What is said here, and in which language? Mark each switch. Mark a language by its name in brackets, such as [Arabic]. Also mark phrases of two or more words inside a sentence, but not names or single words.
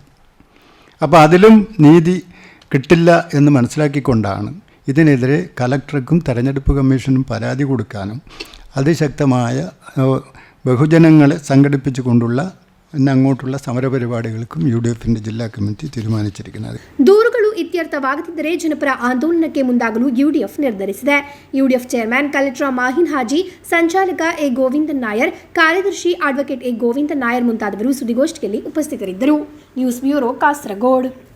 [Malayalam] അപ്പോൾ അതിലും നീതി കിട്ടില്ല എന്ന് മനസ്സിലാക്കിക്കൊണ്ടാണ് ഇതിനെതിരെ കലക്ടർക്കും തെരഞ്ഞെടുപ്പ് കമ്മീഷനും പരാതി കൊടുക്കാനും അതിശക്തമായ ബഹുജനങ്ങളെ സംഘടിപ്പിച്ചു കൊണ്ടുള്ള അങ്ങോട്ടുള്ള സമരപരിപാടികൾക്കും UDF-ൻ്റെ [Kannada] ಜಿಲ್ಲಾ ಕಮಿಟಿ ತೀರ್ಮಾನಿಸಿರುತ್ತದೆ. ದೂರುಗಳು ಇತ್ಯರ್ಥವಾಗದಿದ್ದರೆ ಜನಪರ ಆಂದೋಲನಕ್ಕೆ ಮುಂದಾಗಲು UDF ನಿರ್ಧರಿಸಿದೆ. UDF ಚೇರ್ಮನ್ ಕಲೆಕ್ಟರ್ ಮಾಹಿನ್ ಹಾಜಿ, ಸಂಚಾಲಕ ಎ ಗೋವಿಂದನ್ ನಾಯರ್, ಕಾರ್ಯದರ್ಶಿ ಅಡ್ವೊಕೇಟ್ ಎ ಗೋವಿಂದನ್ ನಾಯರ್ ಮುಂತಾದವರು ಸುದ್ದಿಗೋಷ್ಠಿಯಲ್ಲಿ ಉಪಸ್ಥಿತರಿದ್ದರು. ನ್ಯೂಸ್ ಬ್ಯೂರೋ, ಕಾಸರಗೋಡು.